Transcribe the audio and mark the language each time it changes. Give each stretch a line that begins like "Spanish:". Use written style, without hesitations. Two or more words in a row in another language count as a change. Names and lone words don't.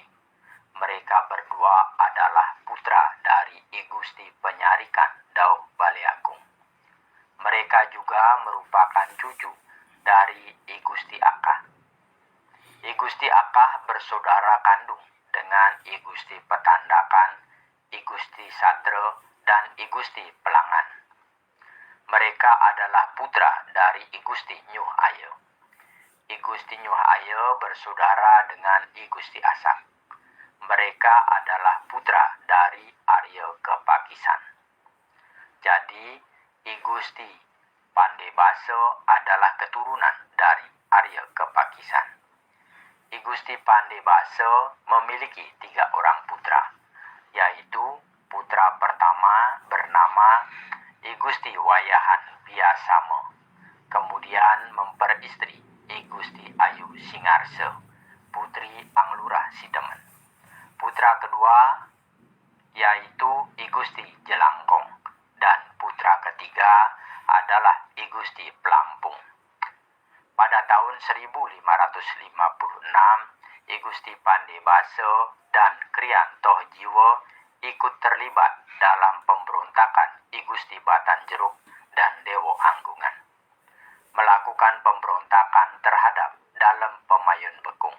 Indonesian: Mereka berdua adalah putra dari I Gusti Penyarikan Dauh Baleagung. Mereka juga merupakan cucu dari I Gusti Akah. I Gusti Akah bersaudara kandung dengan I Gusti Petandakan, I Gusti Satra, dan I Gusti Pelangan. Mereka adalah putra dari I Gusti Nyuh Aye. I Gusti Nyuh Aye bersaudara dengan I Gusti Asak. Mereka adalah putra dari Arya Kepakisan. Jadi, I Gusti Pandebasa adalah keturunan dari Arya Kepakisan. I Gusti Pandebasa memiliki 3 orang putra, yaitu putra pertama bernama I Gusti Wayahan Biasama, kemudian memperistri I Gusti Ayu Singarsa, putri Anglurah Sidemen. Putra kedua yaitu I Gusti Jelangkong, dan putra ketiga adalah I Gusti Pelampung. Pada tahun 1556, I Gusti Pandebasa dan Krian Toh Jiwa ikut terlibat dalam pemberontakan I Gusti Batanjeruk dan Dewa Anggungan, melakukan pemberontakan terhadap Dalem Pemayun Bekung.